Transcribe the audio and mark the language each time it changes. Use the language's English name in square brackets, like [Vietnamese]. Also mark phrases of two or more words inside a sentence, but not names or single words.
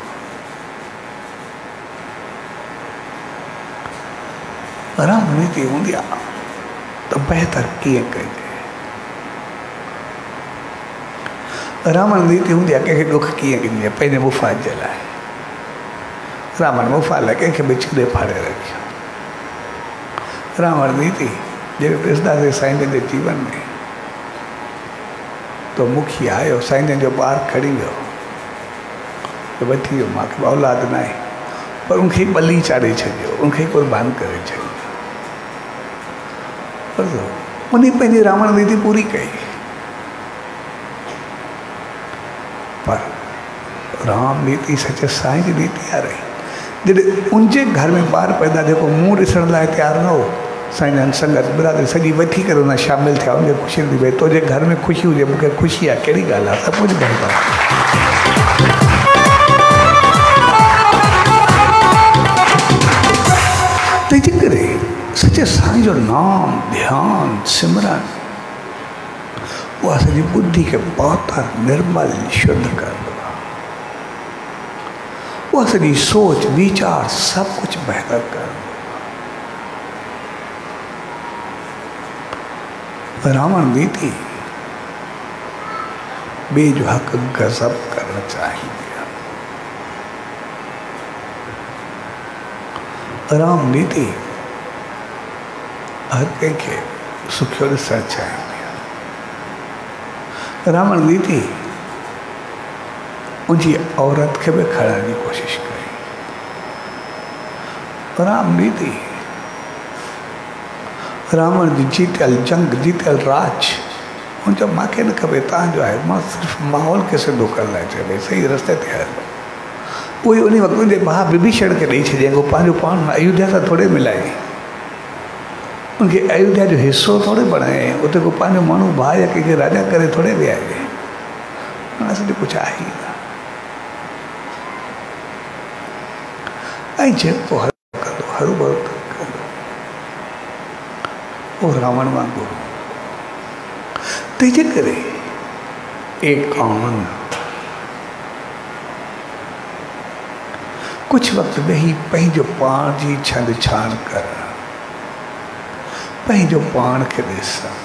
[Sindhi] राम नीति हूंदी आहे त बहितर कीअं कजे, रावण नीति हूंदी आहे कंहिंखे ॾुख कीअं ॾिनी आहे, पंहिंजे मुफ़ाद जे लाइ। रावण मुफ़ाद लाइ कंहिंखे बि छिड़े फाड़े रखियो। रावण नीति जॾहिं ॾिसंदासीं साईं जन जे जीवन में, तो मुखिया आयो, साईं जन जो ॿारु खणी वियो, त वठी वियो, मूंखे औलाद न आहे, पर उनखे बली चाढ़े छॾियो, उनखे क़ुर्बान करे छॾियो। उन पंहिंजी रावण नीति पूरी कई, पर राम नीति सचे साईं जी नीति आ रही। जॾहिं उनजे घर में ॿार पैदा जेको मुंहुं ॾिसण लाइ तयारु न हो, साईं जन संगत बिरादरी सॼी वठी करे उन शामिलु थिया, उनखे ख़ुशी थी भई तुंहिंजे घर में ख़ुशी हुजे, मूंखे ख़ुशी आहे, कहिड़ी ॻाल्हि आहे, सभु कुझु बहितर तंहिंजे करे सचे साईं जो नाम ध्यान सिमरन उहा सॼी बुद्धि खे पातर निर्मल शुद्ध कंदो आहे, उहा सॼी सोच वीचार सभु कुझु बहितर कंदो। रावण नीति ॿिए जो हक़ गज़ब करणु चाहींदी आहे। राम नीति हर कंहिंखे सुखियो ॾिसणु चाहींदी आहे। रावण नीति उनजी औरत खे बि खणण जी कोशिशि कई। राम नीति रावण जी जीतियल जंग, जीतियल राज, उन जो मूंखे न खपे, तव्हांजो आहे, मां सिर्फ़ु माहौल खे सिधो करण लाइ चयो भई सही रस्ते ते हलो। उहे उन वक़्तु जे भाउ विभीषण खे ॾेई छॾियईं, पंहिंजो पाण अयोध्या सां थोरे मिलाई, उनके अयोध्या जो हिस्सो थोड़े बणाए, उते को पंहिंजो माण्हू भाउ या कंहिंखे राजा करे थोड़े वियारे, असली कुछ आहे ई न। ऐं जेको हरू भरू कंदो उहो रावण वांगुरु। तंहिंजे करे एकांत कुछ वक़्त वेही पंहिंजो पाण जी छंड छाण कर, पंहिंजो पाण खे ॾिस